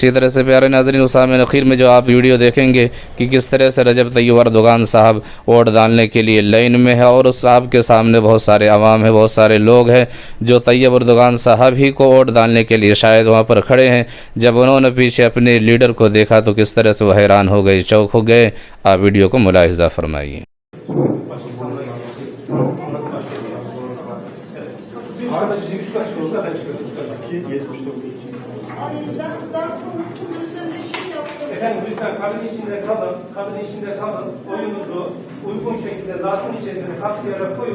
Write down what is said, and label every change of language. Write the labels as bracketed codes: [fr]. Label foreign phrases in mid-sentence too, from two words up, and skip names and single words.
[ur] اسی طرح سے پیارے ناظرین و سامعین، اخیر میں جو آپ ویڈیو دیکھیں گے کہ کس طرح سے رجب طیب اردوغان صاحب ووٹ ڈالنے کے لیے لائن میں ہے اور اس صاحب کے سامنے بہت سارے عوام ہیں، بہت سارے لوگ ہیں جو طیب اردوغان صاحب ہی کو ووٹ ڈالنے کے لیے شاید وہاں پر کھڑے ہیں۔ جب انہوں نے پیچھے اپنے لیڈر کو دیکھا تو کس طرح سے وہ حیران ہو گئے، چوک ہو گئے۔ آپ ویڈیو کو ملاحظہ فرمائیے۔ [tr] Efendim lütfen kabin içinde kalın, oyunuzu uygun şekilde zarfın içerisine kaç kere koyun.